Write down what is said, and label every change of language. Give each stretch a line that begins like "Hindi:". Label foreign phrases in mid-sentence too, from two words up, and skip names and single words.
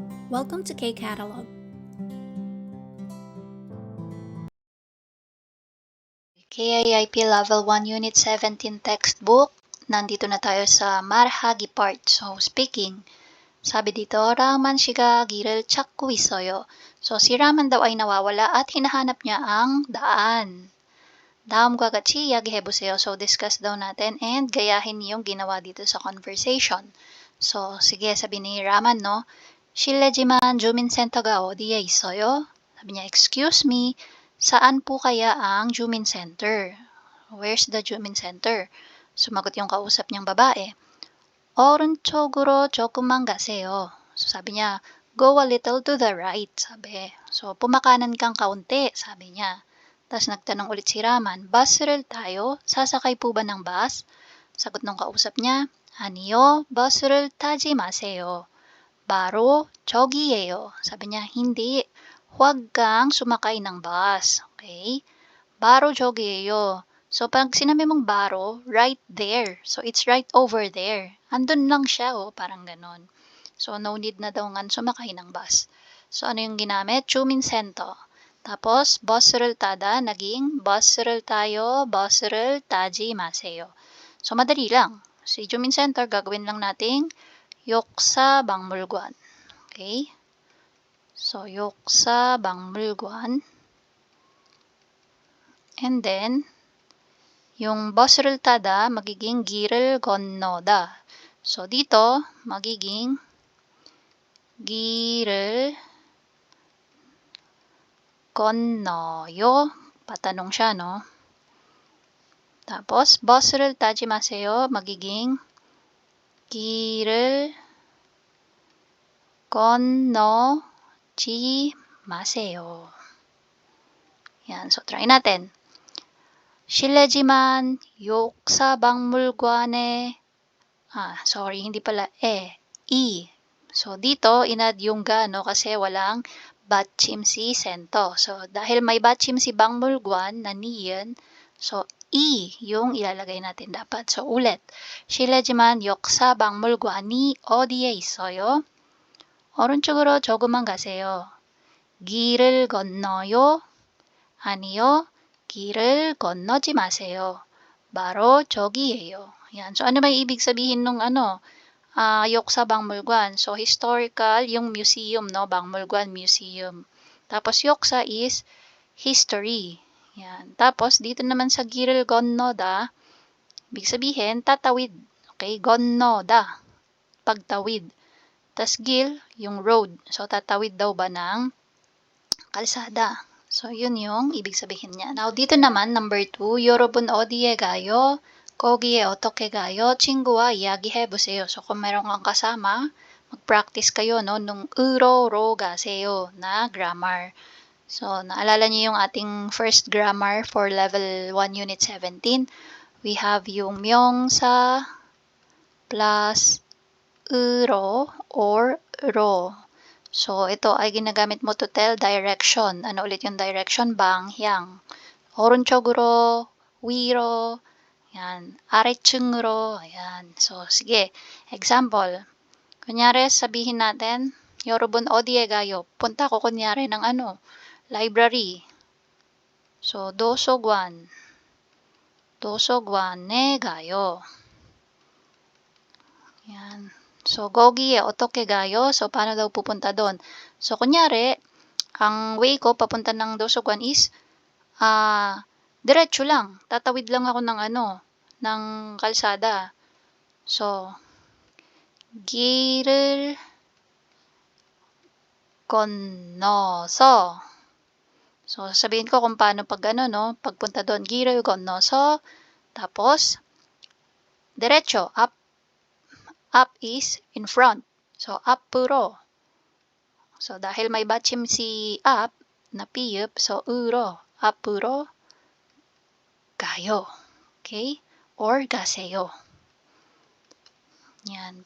English: Welcome to K-Catalog. KIIP Level 1 Unit 17 textbook.
Filipino: Nandito na tayo sa marahagi part.
English: So, speaking.
Filipino: Sabi dito,
Korean: Raman 씨가 길을 찾고 있어요.
Filipino: So, si Raman daw ay nawawala at hinahanap niya ang daan.
Korean: 다음과 같이 이야기해보세요.
Filipino: So, discuss daw natin and gayahin yung ginawa dito sa conversation. So, sige, sabi ni Raman, no?
Korean: 실례지만 주민센터가 어디에 있어요?
Filipino: Sabi niya,
English: excuse me,
Filipino: saan po kaya ang Jumin Center?
English: Where's the Jumin Center?
Filipino: Sumagot yung kausap niyang babae.
Korean: 오른쪽으로 조금만 가세요.
Filipino: So, sabi niya,
English: go a little to the right,
Filipino: sabi. So, pumakanan kang kaunti, sabi niya. Tapos nagtanong ulit si Raman,
Korean: bus를 tayo?
Filipino: Sasakay po ba ng bus? Sagot ng kausap niya,
Korean: 아니요, bus를 타지 마세요. 바로 저기예요.
Filipino: Sabi niya, hindi. Huwag kang sumakay ng bus.
Korean: Okay? 바로 저기예요.
Filipino: So, pag sinabi mong baro,
English: right there. So, it's right over there.
Filipino: Andun lang siya, oh, parang ganon. So, no need na daw nga sumakay ng bus. So, ano yung ginamit? 주민센터. tapos,
Korean: bus를 타다,
Filipino: naging
Korean: bus를 tayo, bus를 타지 마세요.
Filipino: So, madali lang. Si 주민센터, gagawin lang nating
Korean: 욕사 박물관.
Filipino: Okay?
Korean: So, 욕사 박물관.
English: And then,
Korean: yung bus를 타다, magiging 길을 건너다.
Filipino: So, dito, magiging
Korean: 길을 건너요.
Filipino: Patanong siya, no? Tapos,
Korean: bus를 타지 마세요. magiging 길을 건너지 마세요.
Filipino: Yan. So, try natin.
Korean: 실례지만 욕사박물관에 sorry,
Filipino: hindi pala E. So, dito, inad yung ga, no? Kasi walang batchim si sento. So, dahil may batchim si 박물관 na niyan, so, E yung ilalagay natin dapat. So, ulit.
Korean: 실례지만 역사박물관이 어디에 있어요? 오른쪽으로 조금만 가세요. 길을 건너요? 아니요. 길을 건너지 마세요. 바로 저기예요.
Filipino: Yan. So, ano may ibig sabihin nung 욕사 박물관? So, historical, yung museum, no? 박물관, museum. Tapos, 욕사
English: is history.
Filipino: Yan. Tapos, dito naman sa
Korean: 길을 건너다,
Filipino: ibig sabihin, tatawid. Okay? 건너다. Pagtawid. Tas 길, yung road. So, tatawid daw ba ng kalsada? So, yun yung ibig sabihin niya. Now, dito naman, number 2,
Korean: 여러분 어디에 가요? 거기에 어떻게 가요? 친구와 이야기해보세요.
Filipino: So, kung meron kang kasama, mag-practice kayo, no? Nung
Korean: 으로로 가세요
Filipino: na grammar. So, naalala niyo yung ating
English: first grammar for level 1 unit 17. We have yung 명사 plus 으로 or 로.
Filipino: So, ito ay ginagamit mo
English: to tell direction.
Filipino: Ano ulit yung direction?
Korean: 방향. 오른쪽으로, 위로,
Filipino: yan, 아래층으로, ayan. So, sige. Example. Kunyari, sabihin natin,
Korean: 여러분 어디에 가요?
Filipino: Punta ko kunyari ng library. So,
Korean: 도서관. 도서관에 가요.
Filipino: Yan. So,
Korean: 거기에 어떻게 가요?
Filipino: So, paano daw pupunta doon? So, kunyari, ang way ko papunta ng dosoguan is, diretso lang. Tatawid lang ako ng kalsada. So,
Korean: 길을 건너서.
Filipino: So, sabihin ko kung paano pagpunta doon.
Korean: 길을 건너서,
Filipino: tapos, diretso, up.
English: Up is in front. So,
Korean: 앞으로.
Filipino: So, dahil may batchim si up na piyup, so,
Korean: 으로, 앞으로 가요.
English: Okay? Or
Korean: 가세요.
Filipino: Yan.